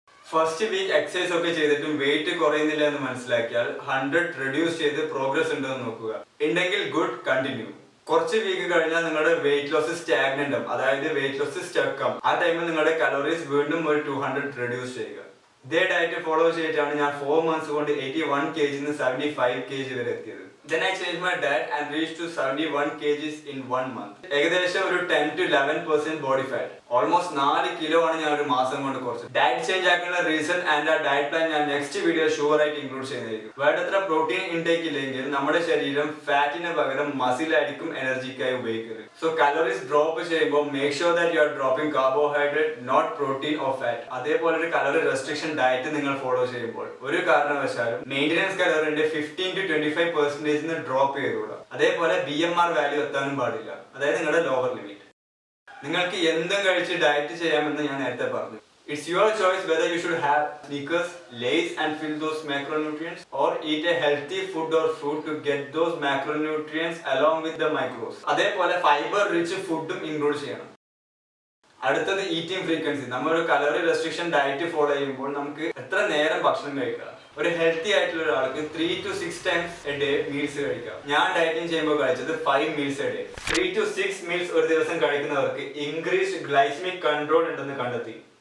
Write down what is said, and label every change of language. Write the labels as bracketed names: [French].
[Malayalam] First week exercise ഒക്കെ ചെയ്തിട്ടും wait കുറയുന്നില്ല എന്ന് മനസ്സിലാക്കിയാൽ 100 റെഡ്യൂസ് ചെയ്ത് പ്രോഗ്രസ് ഉണ്ടോ എന്ന് നോക്കുക. ഉണ്ടെങ്കിൽ ഗുഡ്, കണ്ടിന്യൂ. കുറച്ച് വീക്ക് കഴിഞ്ഞാൽ നിങ്ങളുടെ വെയിറ്റ് ലോസ് സ്റ്റാഗ്നന്റ് ആവും, അതായത് വെയിറ്റ് ലോസ് സ്റ്റക്ക് ആവും. ആ ടൈമിൽ നിങ്ങളുടെ കലോറീസ് വീണ്ടും ഒരു 200 റെഡ്യൂസ് ചെയ്യുക. ഇതേ ഡയറ്റ് ഫോളോ ചെയ്തിട്ടാണ് ഞാൻ 4 months കൊണ്ട് 81 kg നിന്ന് 75 kg വരെ എത്തിയത്. [English] Then I changed my diet and reached to 71 kg in 1 month. [Malayalam] ഏകദേശം ഒരു 10 to 11% body fat. Almost 4 kilo ആണ് ഞാൻ ഒരു മാസം കൊണ്ട് കുറച്ചത്. ഡയറ്റ് ചേഞ്ച് ആക്കാനുള്ള റീസൺ ആൻഡ് ആ ഡയറ്റ് പ്ലാൻ ഞാൻ നെക്സ്റ്റ് വീഡിയോ ഷുവർ ആയിട്ട് ഇൻക്ലൂഡ് ചെയ്യുന്നതായിരിക്കും. വേണ്ടത്ര പ്രോട്ടീൻ ഇൻടേക്ക് ഇല്ലെങ്കിൽ നമ്മുടെ ശരീരം ഫാറ്റിന് പകരം മസിൽ ആയിരിക്കും എനർജിക്കായി ഉപയോഗിക്കുന്നത്. [English] so calories drop [Malayalam] ചെയ്യുമ്പോൾ [English] Make sure that you are dropping carbohydrate, not protein or fat. [Malayalam] അതേപോലെ ഒരു കലോറി റെസ്ട്രിക്ഷൻ ഡയറ്റ് നിങ്ങൾ ഫോളോ ചെയ്യുമ്പോൾ ഒരു കാരണവശാലും മെയിൻ്റെനൻസ് കലോറിന്റെ 15 to 25% ഡ്രോപ്പ് ചെയ്തോളാം. അതേപോലെ BMR വാല്യൂ എത്താനും പാടില്ല, അതായത് നിങ്ങളുടെ ലോവർ ലിമിറ്റ്. നിങ്ങൾക്ക് എന്തും കഴിച്ച് ഡയറ്റ് ചെയ്യാമെന്ന് ഞാൻ നേരത്തെ പറഞ്ഞു. [English] It's your choice whether you should have Snickers, Lay's and fill those macronutrients or eat a healthy food or fruit to get those macronutrients along with the micros. [Malayalam] അതേപോലെ fibre rich ഫുഡും include ചെയ്യണം. അടുത്തത് eating frequency. നമ്മളൊരു calorie restriction diet follow ചെയ്യുമ്പോൾ നമുക്ക് എത്ര നേരം ഭക്ഷണം കഴിക്കാം. ഒരു ഹെൽത്തി ആയിട്ടുള്ള ഒരാൾക്ക് [English] 3 to 6 times a day [Malayalam] meals കഴിക്കാം. ഞാൻ ഡയറ്റിംഗ് ചെയ്യുമ്പോൾ കഴിച്ചത് [English] 5 meals a day. [Malayalam] 3 to 6 meals ഒരു ദിവസം കഴിക്കുന്നവർക്ക് ഇൻക്രീസ്ഡ് ഗ്ലൈസമിക് കൺട്രോൾ ഉണ്ടെന്ന് കണ്ടെത്തി.